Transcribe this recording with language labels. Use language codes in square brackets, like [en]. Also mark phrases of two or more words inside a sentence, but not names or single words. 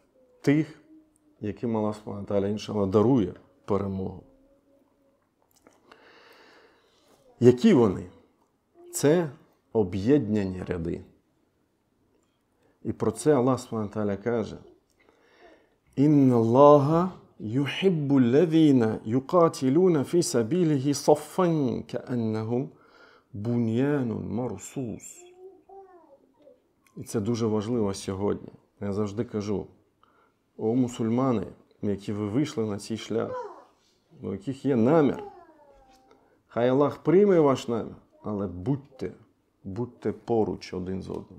[uk] Тих, яким [ar] الله سبحانه وتعالى, [uk] іншалла, дарує перемогу. Які вони? Це об'єднані ряди. І про це [ar] الله سبحانه وتعالى каже: «إن الله يحب الذين يقاتلون في سبيله صفا كأنهم بنيان مرصوص». [uk] І це дуже важливо сьогодні. Я завжди кажу: о мусульмани, які ви вийшли на цей шлях, у яких є намір, хай Аллах прийме ваш намір, але будьте поруч один з одним.